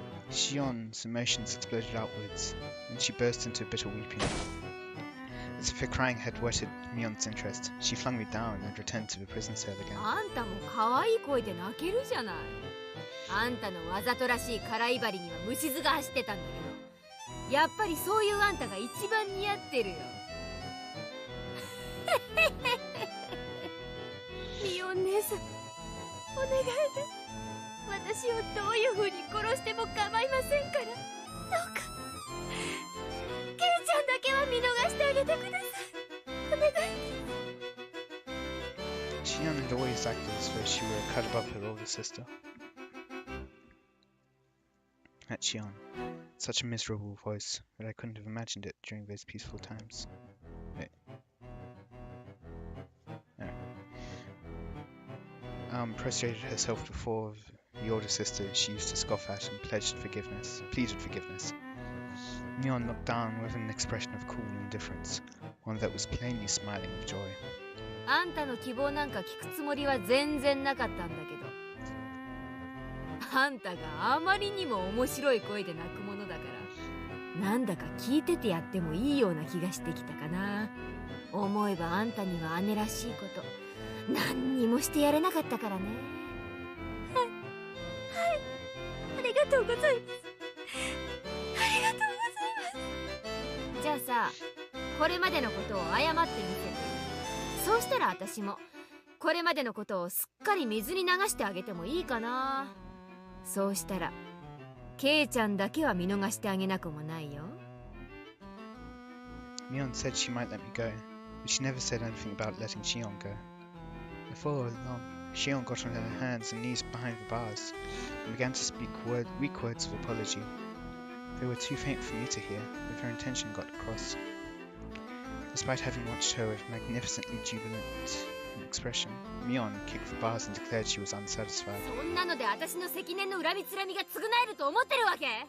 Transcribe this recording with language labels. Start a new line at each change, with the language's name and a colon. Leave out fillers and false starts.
English: Shion's emotions exploded outwards, and she burst into bitter weeping. As if her crying had whetted Mion's interest, she flung me down and returned to the prison cell again.
Japanese: あんたも可愛い声で泣けるじゃない。あんたのわざとらしい空威張りには虫唾が走ってたんだけど、やっぱりそういうあんたが一番似合ってるよ。ミオン姉さん、お願いです。私をどういう風に殺しても構いませんから、どうかケイちゃんだけは見逃してあげてください。お願い。
English: Shion had always acted as though she were a cut above her older sister. At Shion, such a miserable voice that I couldn't have imagined it during those peaceful times. Wait. No. Prostrated herself before the older sister she used to scoff at and pleaded forgiveness. Mion looked down with an expression of cool indifference, one that was plainly smiling with joy.
Japanese: あんたの希望なんか聞くつもりは全然なかったんだけど、あんたがあまりにも面白い声で泣くものだから、なんだか聞いててやってもいいような気がしてきたかな。思えばあんたには姉らしいこと何にもしてやれなかったからね。はい、はい、ありがとうございます。ありがとうございます。さ、これまでのことを謝ってみせて。そうしたら私もこれまでのことをすっかり水に流してあげてもいいかな。そうしたらケイちゃんだけは見逃してあげなくもないよ。
English: Mion said she might let me go, but she never said anything about letting Shion go. I followed along. Shion got on her hands and knees behind the bars and began to speak weak words of apology. They were too faint for me to hear, but her intention got across. Despite having watched her with magnificently jubilant expression, Mion kicked the bars and declared she was unsatisfied.
Japanese: そんなので私の積年の恨みつらみが償えると思ってるわけ？